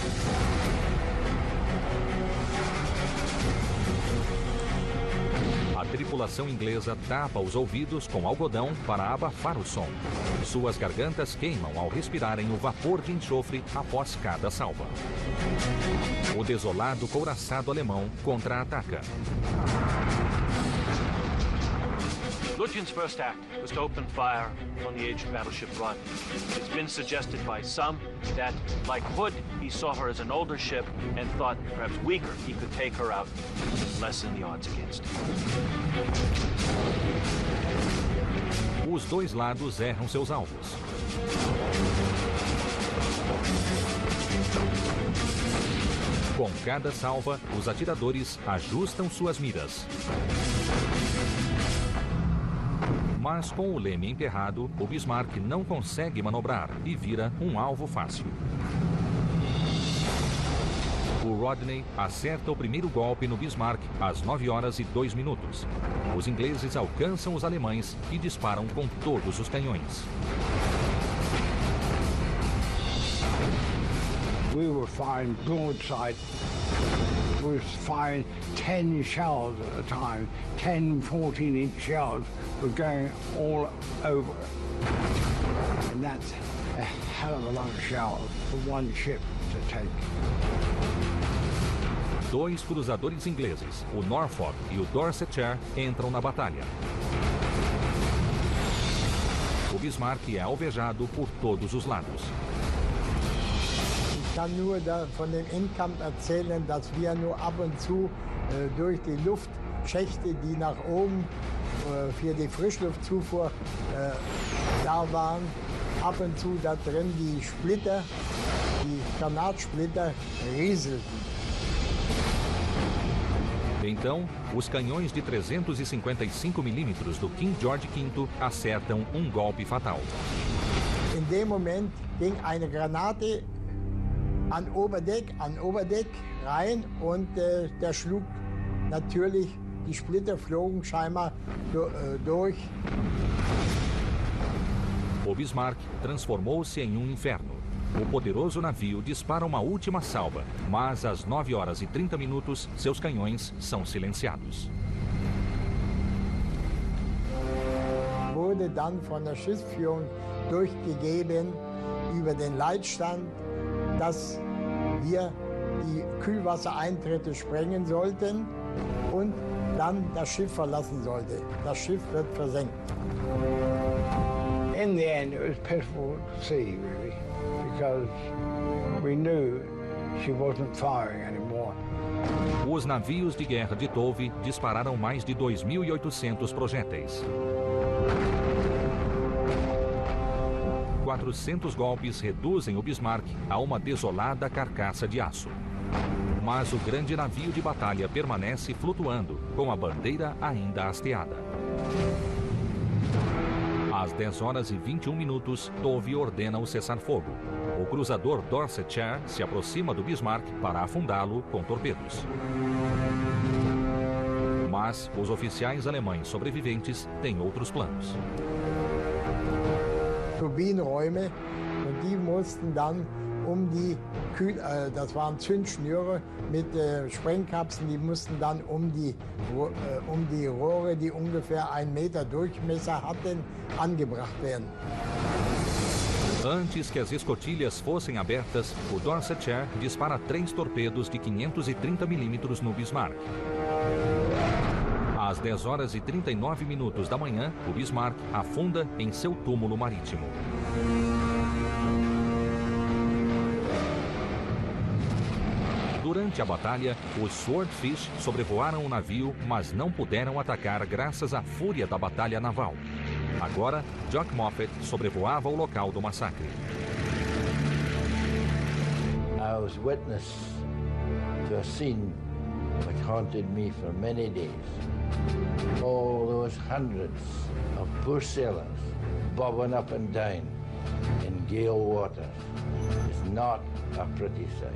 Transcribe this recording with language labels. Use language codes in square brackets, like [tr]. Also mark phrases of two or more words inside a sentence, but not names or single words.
[pt] A tripulação inglesa tapa os ouvidos com algodão para abafar o som. Suas gargantas queimam ao respirarem o vapor de enxofre após cada salva. O desolado couraçado alemão contra-ataca. [en] Lutyens' first act was to open fire on the aged battleship Rodney. It's been suggested by some that, like Hood, he saw her as an older ship and thought, perhaps weaker, he could take her out and lessen the odds against him. [pt] Os dois lados erram seus alvos. Com cada salva, os atiradores ajustam suas miras. Mas com o leme emperrado, o Bismarck não consegue manobrar e vira um alvo fácil. O Rodney acerta o primeiro golpe no Bismarck às 9 horas e 2 minutos. Os ingleses alcançam os alemães e disparam com todos os canhões. [en] We were firing broadside. We were firing 10 shells at a time. 10, 14-inch shells were going all over. And that's a hell of a lot of shells for one ship to take. [pt] Dois cruzadores ingleses, o Norfolk e o Dorsetshire, entram na batalha. O Bismarck é alvejado por todos os lados. [de] Ich kann nur von dem Endkampf erzählen, dass wir nur ab und zu durch die Luftschächte, die nach oben für die Frischluftzufuhr da waren, ab und zu da drin die Splitter, die Granatsplitter rieselten. [pt] Então, os canhões de 355 milímetros do King George V acertam um golpe fatal. [de] In dem Moment ging eine Granate an Oberdeck rein und der schlug natürlich, die Splitter flogen scheinbar durch. [pt] O Bismarck transformou-se em um inferno. O poderoso navio dispara uma última salva, mas às 9 horas e 30 minutos, seus canhões são silenciados. [de] Wurde dann von der Schiffsführung durchgegeben über den Leitstand, dass wir die Kühlwassereintritte sprengen sollten und dann das Schiff verlassen sollte. Das Schiff wird versenkt. [en] In the end, it was pitiful to see, really, because we knew she wasn't firing anymore. [pt] Os navios de guerra de Tove dispararam mais de 2.800 projéteis. 400 golpes reduzem o Bismarck a uma desolada carcaça de aço. Mas o grande navio de batalha permanece flutuando, com a bandeira ainda hasteada. Às 10 horas e 21 minutos, Tove ordena o cessar-fogo. O cruzador Dorsetshire se aproxima do Bismarck para afundá-lo com torpedos. Mas os oficiais alemães sobreviventes têm outros planos. Turbinenräume und die mussten dann das waren Zündschnüre mit Sprengkapseln, die mussten dann um die Rohre, die ungefähr 1 Meter Durchmesser hatten, angebracht werden. Antes que as escotilhas fossem abertas, o Dorsetshire dispara 3 torpedos de 530 milímetros no Bismarck. Às 10 horas e 39 minutos da manhã, o Bismarck afunda em seu túmulo marítimo. Durante a batalha, os Swordfish sobrevoaram o navio, mas não puderam atacar graças à fúria da batalha naval. Agora, Jock Moffat sobrevoava o local do massacre. [en] I was witness to a scene which haunted me for many days. All those hundreds of poor sailors bobbing up and down in gale waters is not a pretty sight.